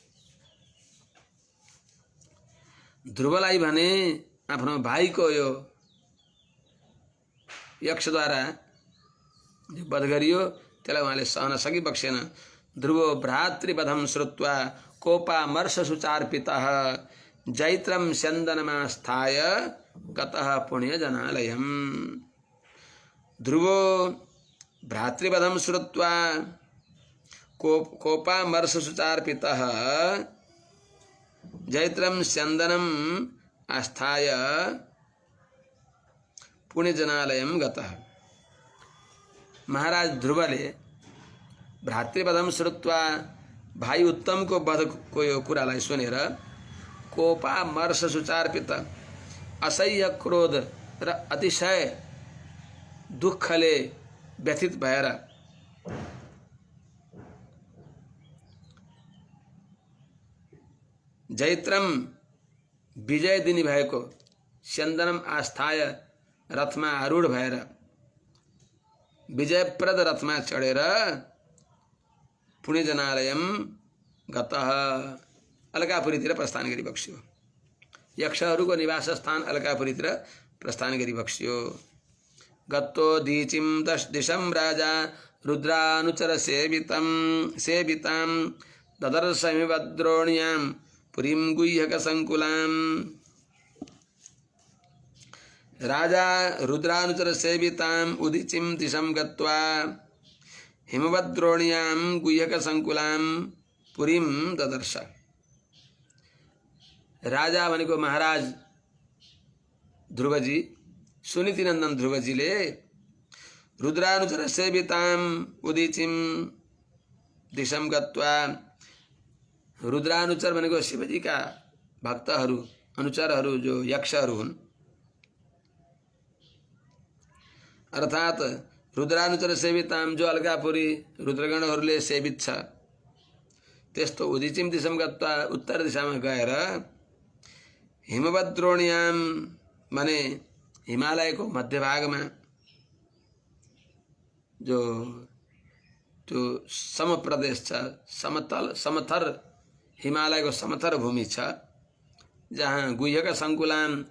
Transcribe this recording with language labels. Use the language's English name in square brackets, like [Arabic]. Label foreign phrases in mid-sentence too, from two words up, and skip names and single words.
[Nepali] ध्रुवलाई भने आफ्नो भाइको यो यक्षद्वारा जो वध गरियो त्यसलाई उहाँले सहन सकि बक्सेन। [Sanskrit] ध्रुवो भ्रातृवधं श्रुत्वा कोपामर्ष सुचार्पितः जैत्रं स्यन्दनमास्थाय गतः पुण्यजनालयम्। ध्रुवो भ्रातृवधं श्रुत्वा कोपामर्ष सुचार्पितः जैत्रं स्यन्दनम् आस्थाय पुण्यजनालयम् गतः। [Nepali] महाराज ध्रुवले [Sanskrit] भ्रातृवधं श्रुत्वा [Nepali] भाइ उत्तमको वधको यो कुरालाई सुनेर [Sanskrit] कोपामर्ष सुचार्पित [Nepali] असह्य क्रोध र अतिशय दुःखले व्यथित भएर जैत्रम विजय दिनी भएको [Sanskrit] स्यन्दनम आस्थाय [Nepali] रथमा आरूढ भएर विजयप्रद रथमा चढेर [Sanskrit] पुण्यजनालयम गतः [Nepali] अलकापुरीतिर प्रस्थान गरी बक्स्यो। यक्षहरूको निवास स्थान अलकापुरीतिर प्रस्थान गरी बक्स्यो। [Sanskrit] गत्तो दीचिं दिशं राजा रुद्रानुचर सेवितां ददर्शमिव द्रोण्यां पुरीं गुह्यक संकुलां। राजा रुद्रानुचर सेवितां उदीचिं दिशं गत्वा हिमवद्रोण्यां गुह्यक संकुलां पुरीं ददर्श। [Nepali] राजा भनेको महाराज ध्रुवजी, सुनीति नंदन ध्रुवजीले [Sanskrit] रुद्रानुचर सेवितां उदीचिं दिशं गत्वा, [Nepali] रुद्रानुचर भनेको शिवजी का भक्तहरू, अनुचरहरू जो यक्षहरू हुन्, अर्थात [Sanskrit] रुद्रानुचर सेवितां [Nepali] जो अलकापुरी रुद्रगणहरूले सेवित छ, त्यस्तो [Sanskrit] उदीचिं दिशं गत्वा [Nepali] उत्तर दिशामा गएर हिमवद्रोण्यां माने हिमालयको मध्यभागमा जो त्यो समप्रदेश छ, समथर हिमालयको समथर भूमि छ, जहाँ [Sanskrit] गुह्यक संकुलां